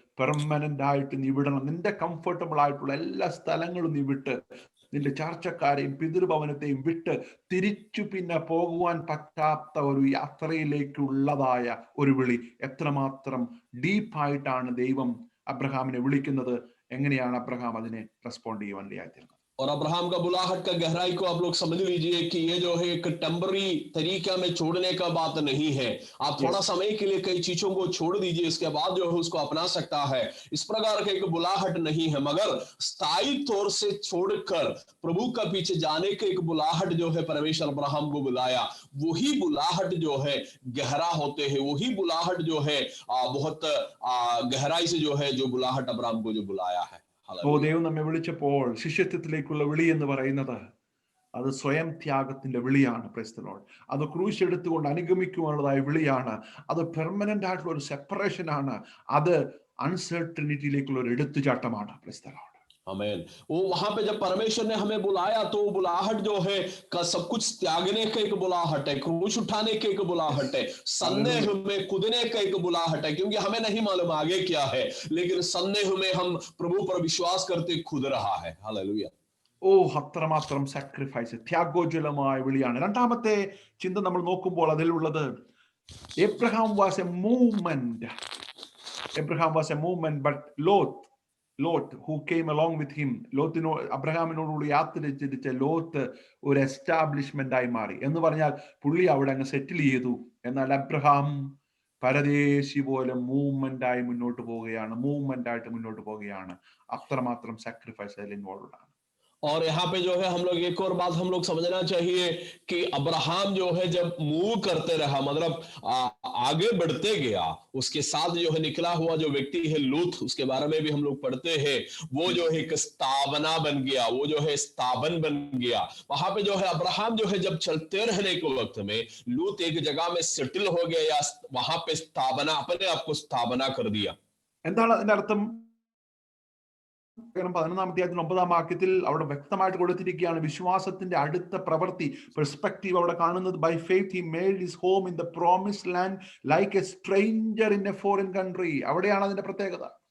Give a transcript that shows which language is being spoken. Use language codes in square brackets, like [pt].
[ml] Permanent ആയിട്ട് നീ വിടണം. നിന്റെ കംഫർട്ടബിൾ ആയിട്ടുള്ള എല്ലാ സ്ഥലങ്ങളും നീ വിട്ട്, നിന്റെ ചാർച്ചക്കാരെയും പിതൃഭവനത്തെയും വിട്ട് തിരിച്ചു പിന്നെ പോകുവാൻ പറ്റാത്ത ഒരു യാത്രയിലേക്കുള്ളതായ ഒരു വിളി. എത്രമാത്രം ഡീപ്പായിട്ടാണ് ദൈവം അബ്രഹാമിനെ വിളിക്കുന്നത്. എങ്ങനെയാണ് അബ്രഹാം അതിനെ റെസ്പോണ്ട് ചെയ്യാൻ വേണ്ടിയായിരുന്നത്? [hi] और अब्राहम का बुलाहट का गहराई को आप लोग समझ लीजिए कि ये जो है एक टेम्पररी तरीका में छोड़ने का बात नहीं है। आप थोड़ा समय के लिए कई चीजों को छोड़ दीजिए, इसके बाद जो है उसको अपना सकता है। इस प्रकार का एक बुलाहट नहीं है, मगर स्थायी तौर से छोड़कर प्रभु का पीछे जाने का एक बुलाहट जो है परमेश्वर अब्राहम को बुलाया, वही बुलाहट जो है गहरा होते हैं, वही बुलाहट जो है बहुत गहराई से जो है जो बुलाहट अब्राहम को जो बुलाया है। [ml] ദൈവം നമ്മെ വിളിച്ചപ്പോൾ ശിഷ്യത്വത്തിലേക്കുള്ള വിളി എന്ന് പറയുന്നത് അത് സ്വയം ത്യാഗത്തിന്റെ വിളിയാണ്. [en] Praise the lord. [ml] അത് ക്രൂശ് എടുത്തുകൊണ്ട് അനുഗമിക്കുവാനുള്ളതായ വിളിയാണ്. അത് പെർമനന്റ് ആയിട്ടുള്ള ഒരു സെപ്പറേഷൻ ആണ്. അത് അൺസർട്ടനിറ്റിയിലേക്കുള്ള ഒരു എടുത്തുചാട്ടമാണ്. [en] Praise the lord. [hi] आमेन। वो वहां पे जब परमेश्वर ने हमें बुलाया तो वो बुलाहट जो है का सब कुछ त्यागने का एक बुलाहट है, क्रूस उठाने की एक बुलाहट है, संदेह [en] Hallelujah. [hi] में कूदने का एक बुलाहट है, क्योंकि हमें नहीं मालूम आगे क्या है, लेकिन संदेह में हम प्रभु पर विश्वास करते कूद रहा है। हालेलुया। [ml] ഓ അത്രമാത്രം സാക്രിഫൈസ് ത്യാഗോജ്വലമായ വിളിയാണ്. രണ്ടാമത്തെ ചിന്ത നമ്മൾ നോക്കുമ്പോൾ അതിലുള്ളത് [en] Abraham was a movement. Abraham was a movement, but Lot who came along with him, [ml] അബ്രഹാമിനോടുകൂടി യാത്ര ചെയ്തിച്ച ലോത്ത് ഒരു എസ്റ്റാബ്ലിഷ്മെന്റ് ആയി മാറി. എന്ന് പറഞ്ഞാൽ പുള്ളി അവിടെ അങ്ങ് സെറ്റിൽ ചെയ്തു. എന്നാൽ അബ്രഹാം പരദേശി പോലെ മൂവ്മെന്റ് ആയിട്ട് മുന്നോട്ട് പോവുകയാണ്. അത്രമാത്രം സാക്രിഫൈസ് അതിൽ ഇൻവോൾവ് ആണ്. [hi] और यहाँ पे जो है हम लोग एक और बात हम लोग समझना चाहिए कि अब्राहम जो है जब मूव करते रहा, मतलब आगे बढ़ते गया, उसके साथ जो है निकला हुआ जो व्यक्ति है लूत, उसके बारे में भी हम लोग पढ़ते हैं, वो जो है एक स्थापना बन गया, वो जो है स्थापन बन गया। वहां पे जो है अब्राहम जो है जब चलते रहने के वक्त में लूत एक जगह में सेटल हो गया, या वहां पे स्थापना, अपने आप को स्थापना कर दिया। [ml] എന്താണ് അതിന്റെ അർത്ഥം? 11-ാം അധ്യായത്തിൽ 9-ാം വാക്യത്തിൽ അവിടെ വ്യക്തമായിട്ട് കൊടുത്തിരിക്കുകയാണ് വിശ്വാസത്തിന്റെ അടുത്ത പ്രവൃത്തി, പെർസ്പെക്റ്റീവ് അവിടെ കാണുന്നത്. [en] By faith he made his home in the promised land like a stranger in a foreign country. [ml] അവിടെയാണ് അതിന്റെ പ്രത്യേകത.